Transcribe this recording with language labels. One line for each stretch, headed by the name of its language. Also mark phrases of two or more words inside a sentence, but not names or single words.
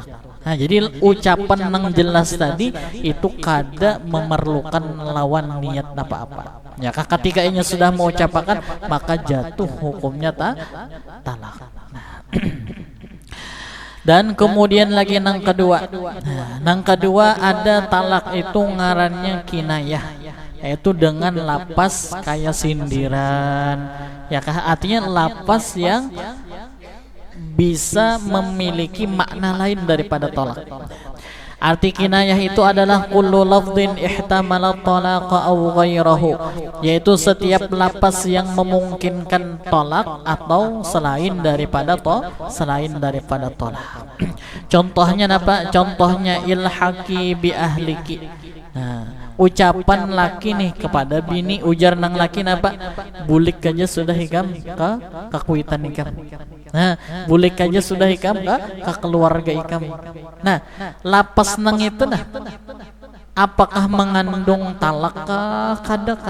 Banjar: Nah, jadi ucapan nang jelas tadi itu kada memerlukan lawan niat apa-apa.
Indonesian: Ya, ketika inya sudah mengucapkan maka jatuh hukumnya talak. Nah. Dan kemudian lagi nang kedua. Nah, nang kedua ada talak itu ngarannya kinayah, yaitu dengan lapas kayak sindiran. Ya, artinya lapas yang bisa memiliki makna lain daripada tolak. Arti kinayah itu adalah
Arabic: كل لفظ احتمل الطلاق أو غيره,
Indonesian: yaitu setiap lapas yang memungkinkan tolak atau selain daripada tolak. Contohnya apa? Contohnya
Arabic: الحقي بأهلك.
Banjar: Nah, ucapan laki nih kepada bini, ujar nang laki apa? Bulik aja sudah hikam ka kuitan hikam. Nah, bulik aja sudah hikam ka keluarga hikam. Nah, lapas nang itu nah apakah mengandung talak kah, kadakah?